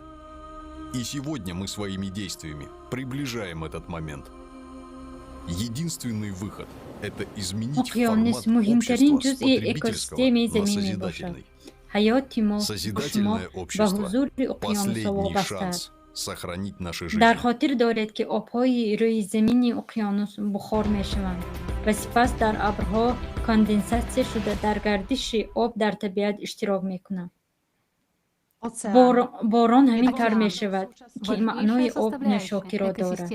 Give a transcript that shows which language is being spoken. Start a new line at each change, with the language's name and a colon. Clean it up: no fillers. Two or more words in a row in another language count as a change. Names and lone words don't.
Russian: И сегодня мы своими действиями приближаем этот момент. Единственный выход – это изменить формат общества с потребительского на созидательный. Созидательное общество – последний шанс сохранить наши жизни.
Tajik: дар хотир доред ки обҳои рӯи замини уқёнус бухор мешаванд ва сипас дар абрҳо конденсатсия шуда дар гардиши об дар табиат иштирок мекунанд. борон ҳамин тавр мешавад ки маънои об нӯшокиро дорад.